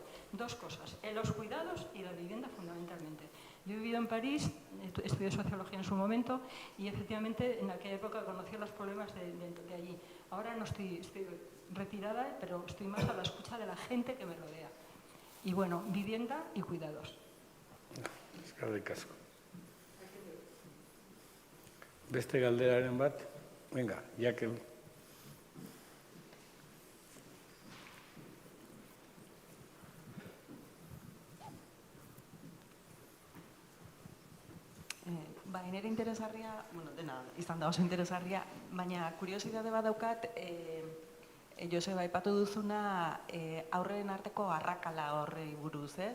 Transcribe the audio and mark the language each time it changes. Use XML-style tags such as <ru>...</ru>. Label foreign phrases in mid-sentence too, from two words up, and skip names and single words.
<es>Dos cosas, los cuidados y la vivienda fundamentalmente. Yo he vivido en París, estudié sociología en su momento y efectivamente en aquella época conocí los problemas de allí. Ahora no estoy retirada, pero estoy más a la escucha de la gente que me rodea. Y bueno, vivienda y cuidados.</es> <eu>Eskerrik asko. Beste galderaren bat?</eu> <es>Venga, Jakel.</es> <eu>Nire interesgarria, bueno, dena, izan da oso interesgarria, baina kuriositate bat daukat, Joseba aipatu duzuna aurren arteko arrakala horrei buruz, ez?</eu>